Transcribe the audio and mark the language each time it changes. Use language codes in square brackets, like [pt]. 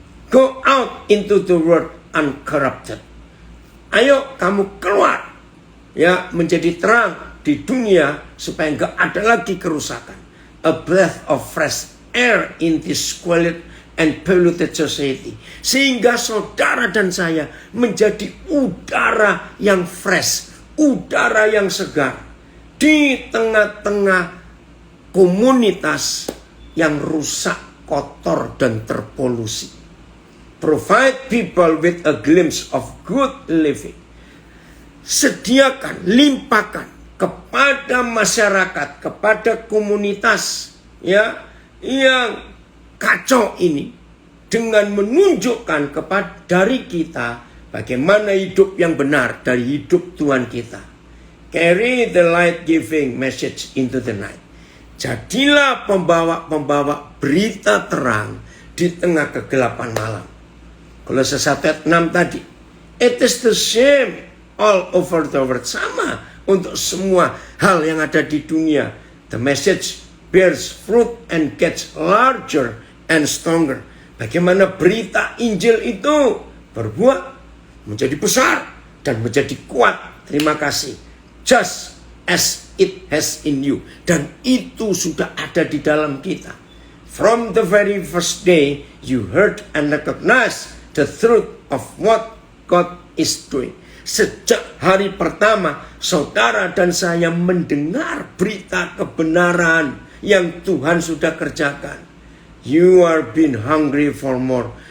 [en] Go out into the world uncorrupted. [id] Ayo kamu keluar, ya, menjadi terang di dunia supaya enggak ada lagi kerusakan. [en] A breath of fresh air in this squalid and polluted society. [id] Sehingga saudara dan saya menjadi udara yang fresh, udara yang segar di tengah-tengah komunitas yang rusak, kotor dan terpolusi. [en] Provide people with a glimpse of good living. [id] Sediakan, limpahkan kepada masyarakat, kepada komunitas, ya, yang kacau ini, dengan menunjukkan kepada dari kita bagaimana hidup yang benar dari hidup Tuhan kita. [en] Carry the light giving message into the night. [id] Jadilah pembawa-pembawa berita terang di tengah kegelapan malam. Kolose 1 ayat 6 tadi. [en] It is the same all over the world. [id] Sama untuk semua hal yang ada di dunia. [en] The message bears fruit and gets larger and stronger. [id] Bagaimana berita Injil itu berbuah, menjadi besar dan menjadi kuat. Terima kasih. [en] Just as it has in you. [id] Dan itu sudah ada di dalam kita. [en] From the very first day you heard and recognized the truth of what God is doing. [id] Sejak hari pertama saudara dan saya mendengar berita kebenaran yang Tuhan sudah kerjakan. [en] You are been hungry for more.